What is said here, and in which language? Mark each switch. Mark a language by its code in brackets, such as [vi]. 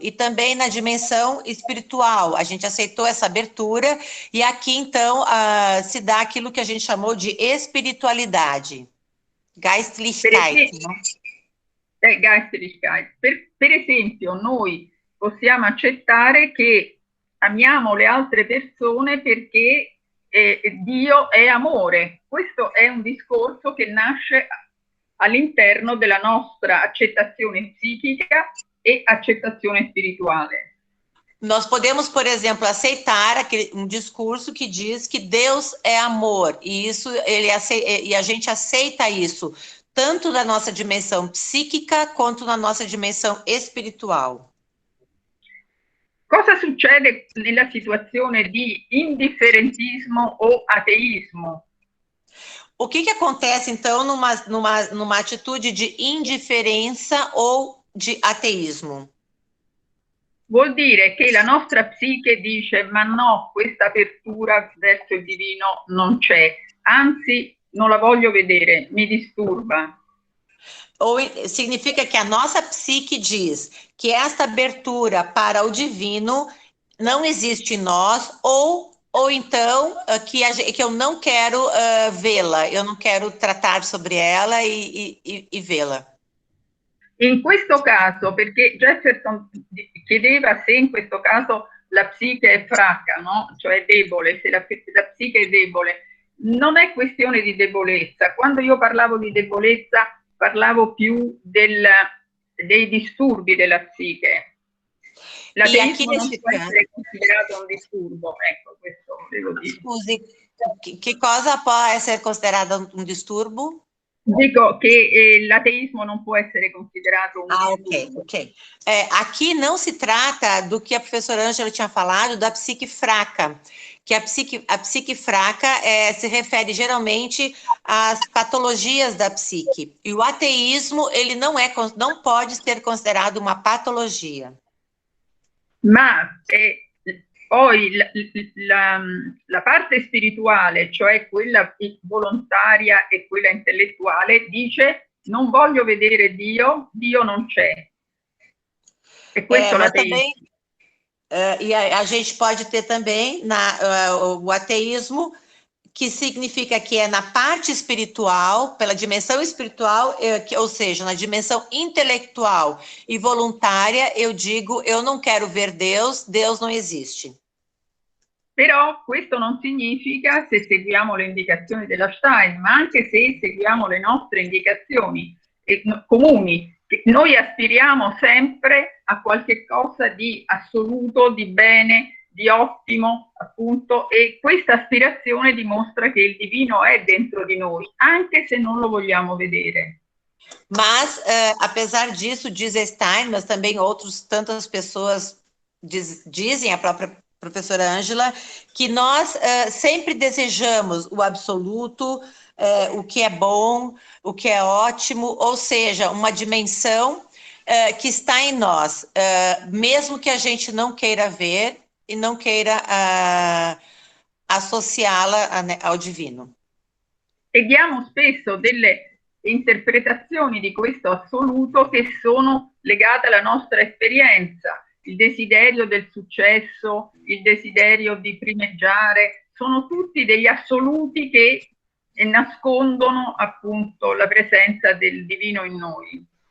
[pt] E também na dimensão espiritual, a gente aceitou essa abertura, e aqui, então, se dá aquilo que a gente chamou de espiritualidade. [de] Geistlichkeit, no? Geistlichkeit. [it] Per esempio, noi possiamo accettare che amiamo le altre persone perché Dio è amore. Questo è un discorso che nasce all'interno della nostra accettazione psichica e accettazione spirituale. [pt] Nós podemos, por exemplo, aceitar um discurso que diz que Deus é amor, e e a gente aceita isso, tanto na nossa dimensão psíquica quanto na nossa dimensão espiritual. [it] Cosa succede nella situazione di indifferentismo o ateismo? [pt] O que acontece, então, numa atitude de indiferença ou de ateísmo? [it] Vuol dire che la nostra psiche dice: ma no, questa apertura verso il divino non c'è, anzi non la voglio vedere, mi disturba. [pt] Ou significa que a nossa psique diz que esta abertura para o divino não existe em nós, ou então que eu não quero vê-la, eu não quero tratar sobre ela e vê-la. [it] In questo caso, perché Jefferson chiedeva se in questo caso la psiche è fracca, no? Cioè debole, se la psiche è debole, non è questione di debolezza. Quando io parlavo di debolezza parlavo più dei disturbi della psiche. L'ateismo non può essere considerato un disturbo, ecco, questo devo dire. Scusi, che cosa può essere considerato un disturbo? Dico che l'ateismo non può essere considerato un disturbo. Ok. [pt] Aqui não se trata do que a professora Ângela tinha falado da psique fraca, que a psique fraca se refere geralmente às patologias da psique. E o ateísmo, ele não pode ser considerado uma patologia. [it] Ma poi la parte spirituale, cioè quella volontaria e quella intellettuale, dice: non voglio vedere Dio, Dio non c'è. E questo l'ateismo. [pt] E a gente pode ter também o ateísmo, que significa que é na parte espiritual, pela dimensão espiritual, ou seja, na dimensão intelectual e voluntária, eu digo, eu não quero ver Deus, Deus não existe. [it] Però questo non significa, se seguiamo le indicazioni della Stein, ma anche se seguiamo le nostre indicazioni comuni, che noi aspiriamo sempre a qualche cosa di assoluto, di bene, di ottimo, appunto, e questa aspirazione dimostra che il divino è dentro di noi, anche se non lo vogliamo vedere. [pt] Mas, apesar disso, diz Stein, mas também tantas pessoas dizem, a própria professora Ângela, que nós sempre desejamos o absoluto, o que é bom, o que é ótimo, ou seja, uma dimensão que está em nós, mesmo que a gente não queira ver e não queira associá-la ao divino. [it] Vediamo spesso delle interpretazioni di questo assoluto che sono legate alla nostra esperienza, il desiderio del successo, il desiderio di primeggiare, sono tutti degli assoluti che nascondono appunto la presenza del divino in noi.